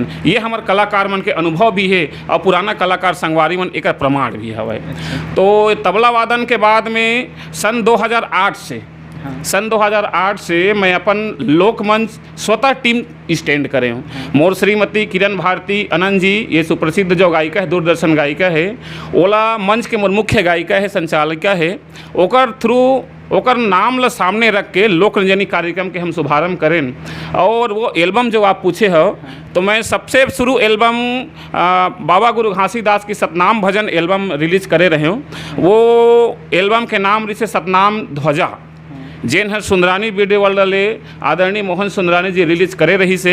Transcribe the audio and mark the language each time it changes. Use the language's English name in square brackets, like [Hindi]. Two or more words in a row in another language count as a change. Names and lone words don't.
[Chhattisgarhi] ये हमार कलाकार मन के अनुभव भी है और पुराना कलाकार संगवारी मन एक प्रमाण भी है। तो तबला वादन के बाद में सन 2008 से मैं अपन लोकमंच स्वतः [English] team stand [Chhattisgarhi] करे हूँ। मोर श्रीमती किरण भारती आनंद जी, ये सुप्रसिद्ध जो गायिका है, दूरदर्शन गायिका है, ओला मंच के मोर मुख्य गायिका है, संचालिका है। ओकर थ्रू ओकर नाम ला सामने रख के लोक रंजनी कार्यक्रम के हम शुभारंभ करें। और वो एल्बम जो आप पूछे हो, तो मैं सबसे शुरू एल्बम बाबा गुरु घासीदास की सतनाम भजन एल्बम रिलीज करे रहे हूँ। वो एल्बम के नाम रिसे सतनाम ध्वजा, जेन हर सुंदरानी वीडियो वर्ल्ड ले आदरणीय मोहन सुंदरानी जी रिलीज करे रही से।